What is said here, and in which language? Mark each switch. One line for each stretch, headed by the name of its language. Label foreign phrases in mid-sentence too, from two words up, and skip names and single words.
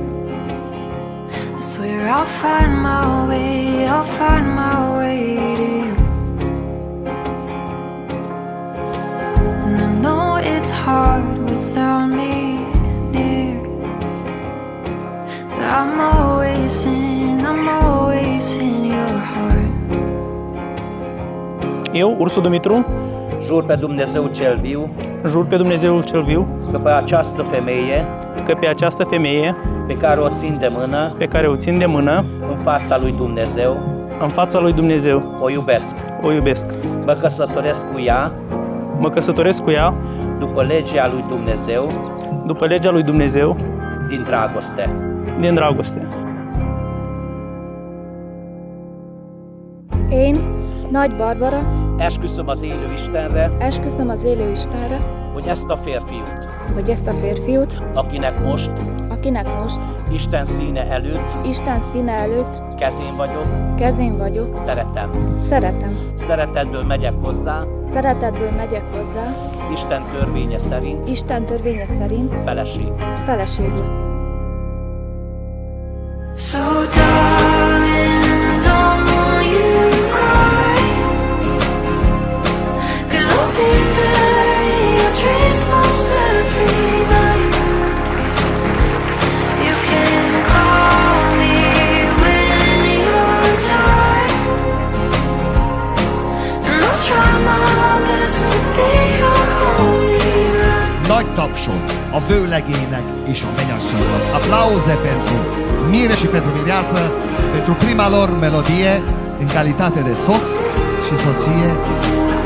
English: I swear I'll find my way, I'll find my way to you. And I know it's hard without me, dear, but I'm always in your heart.
Romanian: Eu, Ursu Dumitru, Jur pe Dumnezeu cel viu jur pe Dumnezeul cel viu că pe această femeie că pe această femeie pe care o țin de mână pe care o țin de mână în fața lui Dumnezeu în fața lui Dumnezeu o iubesc. o iubesc. Mă căsătoresc cu ea Mă căsătoresc cu ea după legea lui Dumnezeu după legea lui Dumnezeu din dragoste. din dragoste.
Hungarian: Én, Nagy Barbara, Esküszöm az élő Istenre, esküszöm az élő Istenre, hogy ezt a férfiút, hogy ezt a férfiút, akinek most Isten színe előtt Isten színe előtt kezén vagyok, szeretem. szeretem. Szeretetből megyek hozzá, Szeretetből megyek hozzá, Isten törvénye szerint Isten törvénye szerint feleségül.
English: So darling, don't you cry, 'cause I'll be there in your dreams most every night. You can call me when you're tired, and I'll try my best to be your only light.
Hungarian: Nagy tapsot a vőlegének és a mennyasszonynak.
Romanian: Aplauze pentru Mire și pentru Mireasă, pentru prima lor melodie în calitate de soț și soție